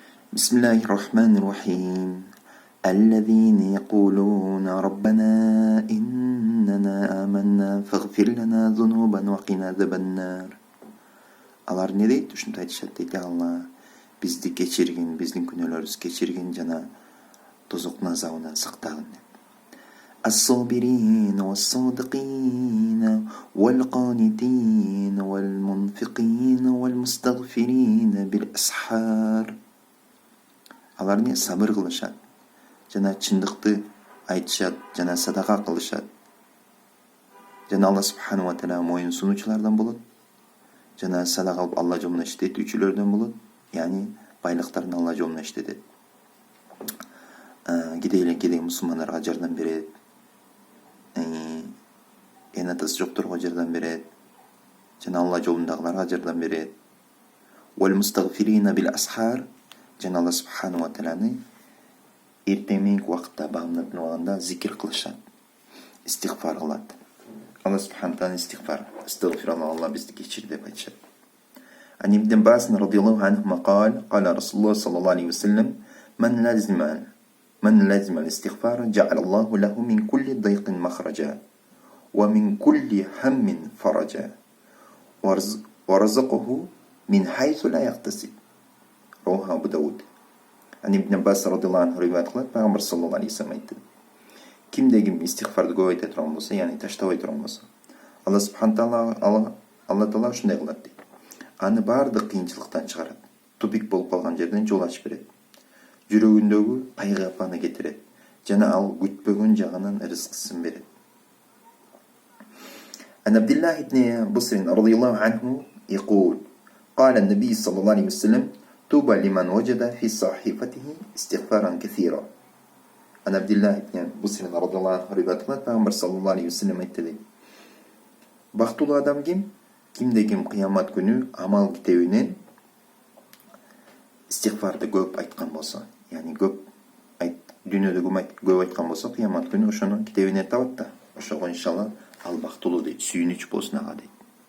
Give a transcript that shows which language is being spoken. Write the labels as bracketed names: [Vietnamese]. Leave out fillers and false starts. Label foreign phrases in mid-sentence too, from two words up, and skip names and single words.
[Arabic] بسم الله الرحمن الرحيم الذين يقولون ربنا إننا آمنا فاغفر لنا ذنوبنا وقنا عذاب النار. [Kyrgyz] Алар не дейт? Ушинтип айтышат дейт. Алла бизди кечиргин, биздин күнөөлөрүбүздү кечиргин жана тозоктун азабынан сактагын деп. [Arabic] الصابرين والصادقين والقانتين والمنفقين والمستغفرين بالأسحار. [Kyrgyz] Алар не сабыр кылышат, жана чындыкты айтышат, жана садака кылышат. Жана Алла [Arabic] سبحانه وتعالى [Kyrgyz] моюн сунуучулардан болот. Жана садака кылып Алла жолунда иштетүүчүлөрдөн болот. Яни байлыктарын Алла жолунда иштетет. Кедей мусулмандарга жардам берет. Энатасы жокторго жардам берет. Жана Алла жолундагыларга жардам берет. [Arabic] والمستغفرين بالأسحار. [Kyrgyz] Жана Алла [Arabic] سبحانه وتعالى [Kyrgyz] эртеңки убакытта багынып алганда зикир кылышат. Истигфар кылат. Алла [Arabic] سبحانه تعالى [Kyrgyz] истигфар, астагфируллах, Алла бизди кечир деп айтышат. [Arabic] عن ابن عباس رضي الله عنهما قال قال رسول الله صلى الله عليه وسلم من لازم الاستغفار جعل الله له من كل ضيق مخرجا ومن كل هم فرجا ورزقه من حيث لا يحتسب. رواه أبو داود. عن ابن عباس رضي الله عنه رواية [Kyrgyz] кылат, Пайгамбар [Arabic] صلى الله عليه وسلم айтты. [Kyrgyz] Кимде-ким истигфарды көп айта турган болсо, яни таштабай турган болсо, Алла [Arabic] سبحانه تعالى [Kyrgyz] ушундай кылат дейт. Аны бардык кыйынчылыктан чыгарат. Тупик болуп калган жерден жол ачып берет. Жүрөгүндөгү пайгапаны кетирет. Жана ал күтпөгөн жагынан рызкысын берет. [Arabic] عن عبد الله بن بصر رضي الله عنه يقول قال النبي صلى الله عليه وسلم طوبى لمن وجد في صحيفته استغفارا كثيرا. عن عبد الله بن بصر رضي الله عنه رواية [Kyrgyz] кылат, Пайгамбар [Arabic] صلى الله عليه وسلم [Kyrgyz] айтты дейт. Бактылуу адам ким? Кимде-ким кыямат күнү амал китебинен истигфарды көп айткан болсо, яни дүйнөдө көп айткан болсо, кыямат күнү ошону китебине табат да, ошого иншалла ал бактылуу дейт, сүйүнүч болсун ага дейт.